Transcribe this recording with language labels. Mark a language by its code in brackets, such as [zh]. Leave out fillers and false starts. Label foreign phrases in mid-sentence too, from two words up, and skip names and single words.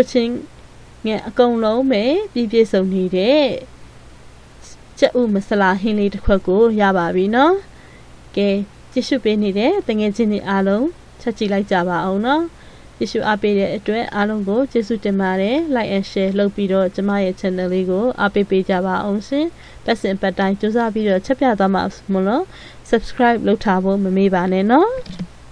[my] ချင်းငါအကုန်လုံးပဲပြည့်စုံနေတဲ့ကြက်ဥမဆလာဟင်းလေးတစ်ခွက်ကိုရပါပြီနော်ကဲကြည့်ရှုပေးနေတဲ့တငယ်ချင်းတွေအားလုံးချက်ကြည့်လိုက်ကြပါအောင်နော်ကြည့်ရှုအားပေးတဲ့အတွက်အားလုံးကိုကျေးဇူးတင်ပါတယ် [en] like and share [my] လုပ်ပြီးတော့ကျမရဲ့ channel လေးကိုအားပေးပေးကြပါအောင်ရှင်ပတ်စင်ပတ်တိုင်းကြိုးစားပြီးတော့ချက်ပြသွားမှာမလို့ subscribe လုပ်ထားဖို့မမေ့ပါနဲ့နော်